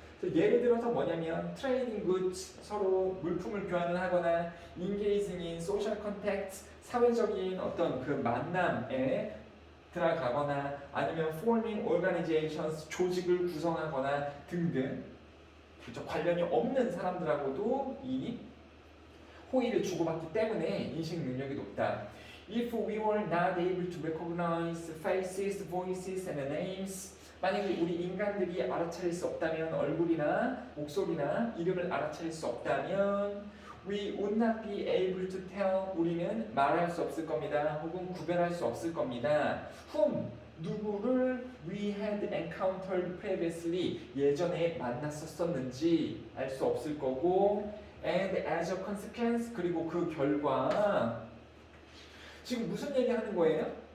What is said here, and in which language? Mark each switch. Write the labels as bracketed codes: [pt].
[ko] 예를 들어서 뭐냐면 트레이딩 굿즈, 서로 물품을 교환을 하거나 [en] engaging in social contacts, [ko] 사회적인 어떤 그 만남에 들어가거나 아니면 [en] forming organizations, [ko] 조직을 구성하거나 등등, 그렇죠? 관련이 없는 사람들하고도 이 호의를 주고받기 때문에 인식 능력이 높다. [en] If we were not able to recognize faces, voices, and names, [ko] 만약에 우리 인간들이 알아차릴 수 없다면, [en] 얼굴이나 목소리나 이름을 알아차릴 수 없다면 we would not be able to tell, [ko] 우리는 말할 수 없을 겁니다. 혹은 구별할 수 없을 겁니다. whom, 누구를 [en] we had encountered previously, [ko] 예전에 만났었는지 알 수 없을 거고, [en] and as a consequence, [ko] 그리고 그 결과. 지금 무슨 얘기 하는 거예요?